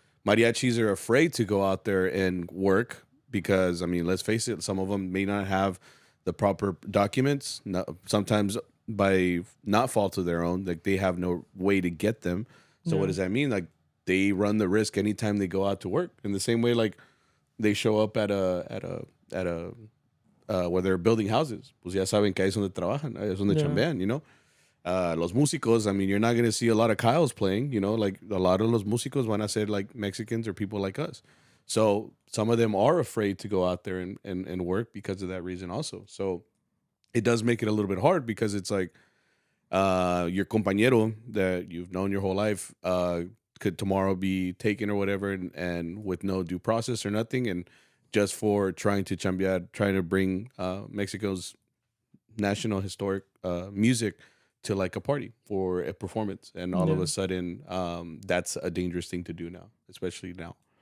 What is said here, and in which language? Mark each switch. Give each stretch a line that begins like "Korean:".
English: Mariachis are afraid to go out there and work. Because, I mean, let's face it, some of them may not have the proper documents. Sometimes by not fault of their own, like they have no way to get them. So what does that mean? Like they run the risk anytime they go out to work. In the same way, like they show up at a where they're building houses.
Spanish: Pues ya saben que ahí es donde trabajan, ahí es donde chambean,
English: you know.
Spanish: Los músicos,
English: I mean, you're not going to see a lot of Kyles playing, you know. Like a lot of
Spanish: los músicos van a ser
English: like Mexicans or people like us. So some of them are afraid to go out there and work because of that reason also. So it does make it a little bit hard because it's like your compañero that you've known your whole life could tomorrow be taken or whatever, and with no due process or nothing, and just for trying to chambear, trying to bring Mexico's national historic music to like a party for a performance, and all of a sudden that's a dangerous thing to do now, especially now.